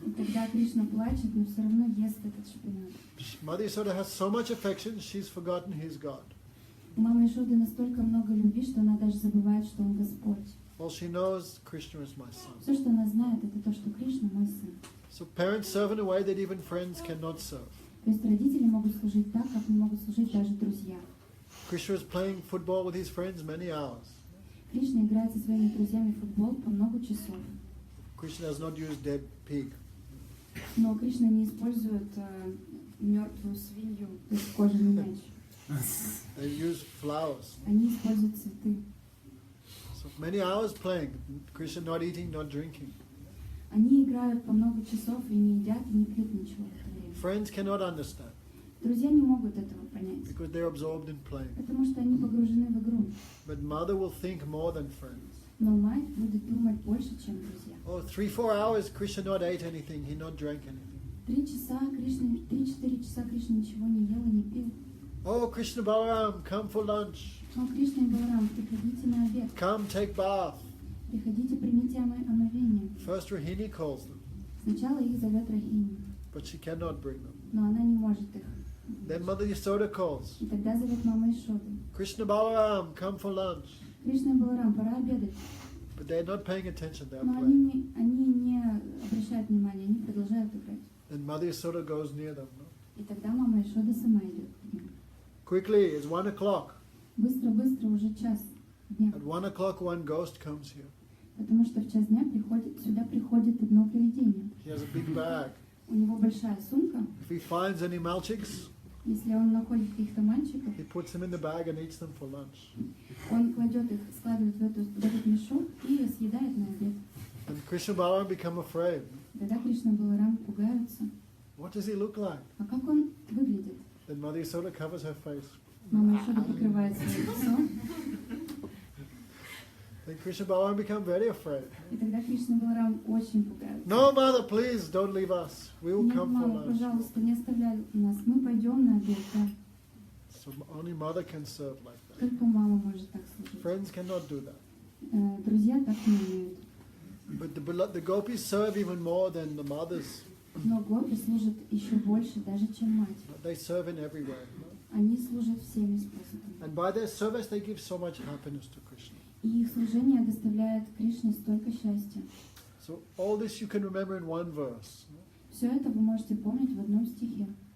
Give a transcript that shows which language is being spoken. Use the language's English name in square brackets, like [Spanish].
[Russian] И тогда Кришна плачет, но все равно ест этот шпинат. [English] Mother Yasoda has so much affection, she's forgotten he's God. [Russian] У мамы Ишоды настолько много любви, что она даже забывает, что он Господь. [English] All she knows, Krishna is my son. [Russian] Все, что она знает, это то, что Кришна мой сын. [English] So parents serve in a way that even friends cannot serve. [Russian] То есть родители могут служить так, как не могут служить даже друзья. [English] Krishna is playing football with his friends many hours. [Russian] Кришна играет со своими друзьями в футбол по много часов. [English] Krishna does not use dead pig. [Russian] Но Кришна не использует мертвую свинью, то есть кожаный мяч. [English] They use flowers. [Russian] Они используют цветы. [English] So many hours playing. Krishna not eating, not drinking. [Russian] Они играют по много часов и не едят, и не пьют ничего в это время. [English] Friends cannot understand [Russian] Друзья не могут этого понять, [English] because they're absorbed in playing. [Russian] потому что они погружены в игру. [English] But mother will think more than friends. [Russian] Но мать будет думать больше, чем друзья. [English] Oh, 3-4 hours, Krishna not ate anything, he not drank anything. [Russian] 3-4 часа Кришна ничего не ел и не пил. [English] Oh, Krishna Balaram, come for lunch. [Russian] О, Кришна и Баларам, приходите на обед. [English] Come take bath. [Russian] Приходите, примите омовение. [English] First Rahini calls them, [Russian] Сначала их зовет Рахини, [English] but she cannot bring them. [Russian] но она не может их. [English] Then Mother Yasoda calls. [Russian] И тогда зовет мама Ишоды. [English] Krishna Balaram, come for lunch. [Russian] Кришна и Баларам, пора обедать. [English] But they're not paying attention, they're [Russian] Но [English] playing. [Russian] они не обращают внимания, они продолжают играть. [English] Then Mother Yasoda goes near them. No? [Russian] И тогда мама Ишода сама идет к ним. [English] Quickly, it's 1 o'clock. [Russian] Быстро-быстро, уже час дня. [English] At 1 o'clock, one ghost comes here. [Russian] Потому что в час дня сюда приходит одно привидение. [English] He has a big bag. [Russian] У него большая сумка. [English] If he finds any malchiks, [Russian] Если он находит каких-то мальчиков, [English] he puts them in the bag and eats them for lunch. [Russian] он кладет их, складывает в этот мешок и съедает на обед. [English] And Krishna Balaram become afraid. [Russian] Тогда Кришна и Баларам пугаются. [English] What does he look like? [Russian] А как он выглядит? [English] Then Mother Yasoda covers her face. [Russian] Мама Ишода покрывает свое лицо. [English] Then Krishna Balaram become very afraid. [Russian] И тогда Кришна и Баларам очень пугаются. [English] No, mother, please don't leave us. We will [Russian] Нет, [English] come for [Russian] мама, [English] lunch. [Russian] пожалуйста, не оставляй нас. Мы пойдем на обед, да. [English] So only mother can serve like that. [Russian] Только мама может так служить. [English] Friends cannot do that. [Russian] Друзья так не умеют. [English] But the gopis serve even more than the mothers. [Russian] Но гопи служат еще больше, даже чем мать. [English] They serve in every way. [Russian] Они служат всеми способами. [English] And by their service, they give so much happiness to Krishna. [Russian] И их служение доставляет Кришне столько счастья. [English] So all this you can remember in one verse. [Russian] Все это вы можете помнить в одном стихе.